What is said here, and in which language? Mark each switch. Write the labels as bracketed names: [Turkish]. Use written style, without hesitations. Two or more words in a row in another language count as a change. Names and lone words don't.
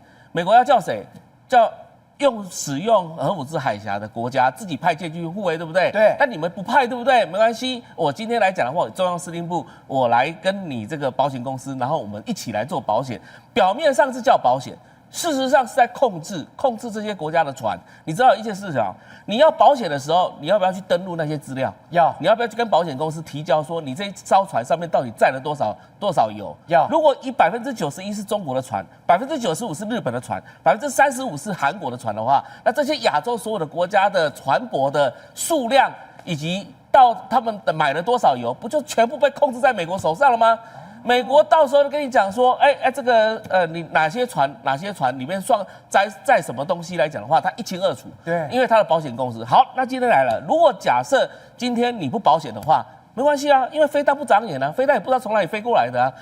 [Chinese] 美國要叫誰？叫使用荷姆斯海峽的國家自己派艦去護衛，對不對？對。但你們不派，對不對？沒關係，我今天來講的話，中央司令部，我來跟你這個保險公司，然後我們一起來做保險。表面上是叫保險，事實上是在控制這些國家的船。你知道一件事情啊，你要保險的时候，你要不要去登錄那些資料？要。你要不要去跟保險公司提交說，你這艘船上面到底載了多少油？要。如果以91%是中國的船，95%是日本的船，35%是韓國的船的話，那這些亞洲所有的國家的船舶的數量以及到他們的買了多少油，不就全部被控制在美國手上了嗎？美國到時候就跟你講說，這個你哪些船裡面載什麼東西來講的話，它一清二楚。對，因為它的保險公司。好，那今天來了，如果假設今天你不保險的話，沒關係啊，因為飛彈不長眼啊，飛彈也不知道從哪裡飛過來的啊。